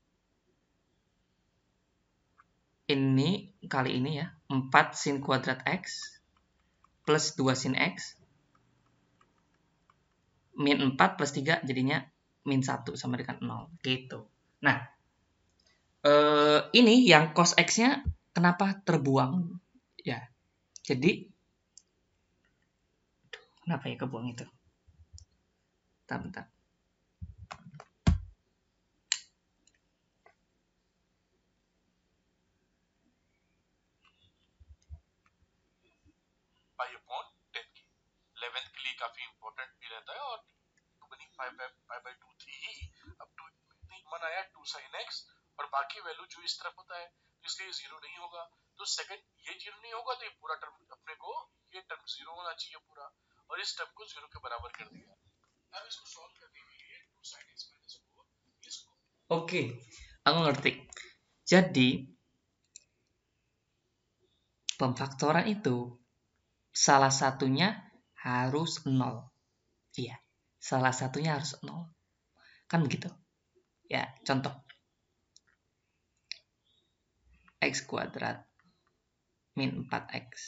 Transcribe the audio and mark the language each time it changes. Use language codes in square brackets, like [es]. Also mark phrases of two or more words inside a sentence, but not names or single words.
[id] Ini kali ini ya, 4 sin kuadrat X plus 2 sin X min 4 plus 3 jadinya min 1 sama dengan 0 gitu. Nah, ini yang cos X-nya kenapa terbuang ya? Jadi kenapa ya kebuang itu? Bentar. [hi] के लिए काफी इंपॉर्टेंट भी रहता है और 5/2 थी ही, अब 2 मन आया 2 sin x और बाकी वैल्यू जो इस तरफ होता है, इसलिए 0 नहीं होगा, तो सेकंड ये 0 नहीं होगा तो ये पूरा टर्म अपने को ये टर्म 0 होना चाहिए पूरा, और इस टर्म को 0 के बराबर कर दिया। अब इसको सॉल्व करने के लिए 2 sin x - 4 इसको [id] Oke, aku ngerti. Jadi pemfaktoran itu salah satunya harus 0. Iya, salah satunya harus 0. Kan begitu. Ya, contoh. X kuadrat min 4X.